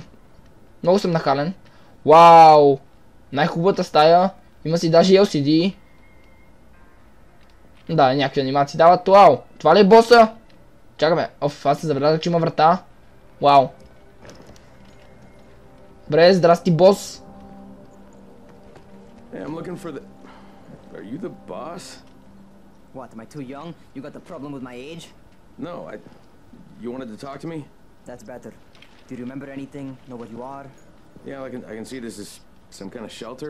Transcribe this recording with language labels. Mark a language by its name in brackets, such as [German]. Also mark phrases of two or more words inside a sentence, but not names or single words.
[Bulgarian] Много съм нахален. Вау! Най-хубавата стая. Има си даже LCD. Да, някакви анимации дават. Вау! Това ли е боса? Чакаме. Оф, аз се забелязах, че има врата. Вау! Добре, здрасти, бос. [English] Hey, I'm looking for the... Are you the boss? What, am I too young? You got the problem with my age? No, You wanted to talk to me? That's better. Do you remember anything? Know what you are? Yeah, I can see this is some kind of shelter.